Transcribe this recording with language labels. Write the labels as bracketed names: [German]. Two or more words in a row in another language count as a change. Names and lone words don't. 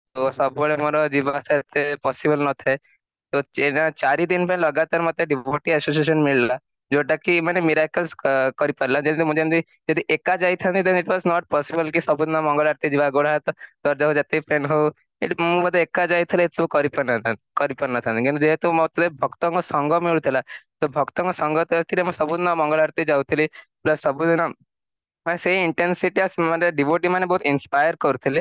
[Odia] तो ସବୁବେଳେ ମୋର ଯିବା ଆସିବା ଏତେ ପସିବଲ ନଥାଏ। तो 4 दिन ପାଇଁ ଲଗାତାର ମତେ [English] devotee association [Odia] ମିଳିଲା, ଯୋଉଟା କି ମାନେ ମିରାକଲ୍ସ କରିପାରିଲା। ଯେମିତି ମୁଁ ଯେମିତି ଯଦି ଏକା ଯାଇଥାନ୍ତି [English] then it was not possible [Odia] କି ସବୁଦିନ ମଙ୍ଗଳ ଆରତି ଯିବା, ଗୋଡ଼ ହାତ ଦର୍ଜ ହଉ ଯେତେ ପେନ୍ ହଉ, ଏଠି ମୁଁ ବୋଧେ ଏକା ଯାଇଥିଲେ ଏସବୁ କରିପାରିନଥାନ୍ତି। କିନ୍ତୁ ଯେହେତୁ ମତେ ଭକ୍ତଙ୍କ ସଙ୍ଗ ମିଳୁଥିଲା, ତ ଭକ୍ତଙ୍କ ସଙ୍ଗ ଏଥିରେ ମୁଁ ସବୁଦିନ ମଙ୍ଗଳ ଆରତି ଯାଉଥିଲି, ପ୍ଲସ୍ ସବୁଦିନ ମାନେ ସେଇ ଇଣ୍ଟେନ୍ସିଟି ମାନେ ଡିଭୋଟି ମାନେ ବହୁତ ଇନ୍ସପାୟାର କରୁଥିଲେ।